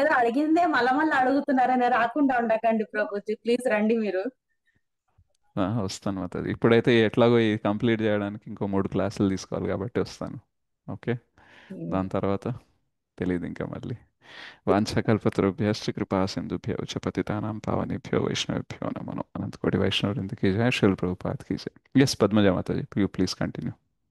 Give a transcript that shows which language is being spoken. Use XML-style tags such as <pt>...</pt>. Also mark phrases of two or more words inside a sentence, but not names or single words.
<te>ఏదో అడిగిందే మళ్ళా అడుగుతున్నారని రాకుండా ఉండకండి ప్రభుజీ, ప్లీజ్ రండి మీరు. వస్తాను మాతాజీ. ఇప్పుడైతే ఎట్లాగో ఇది కంప్లీట్ చేయడానికి ఇంకో 3 క్లాసులు తీసుకోవాలి కాబట్టి వస్తాను. ఓకే, దాని తర్వాత తెలియదు ఇంకా మళ్ళీ.</te> <sa>వాంఛకల్పతరుభ్యశ్చ కృపా సింధుభ్యో చ పతితానాం పావనేభ్యో వైష్ణవేభ్యో నమో.</sa> <hi>अनंतकोटि वैष्णववृंद की जय श्रील प्रभुपाद की जय. శిల్ ప్రభుపాద్ కీ జయ.</hi> <en>yes Padmaja Mataji, you please continue.</en>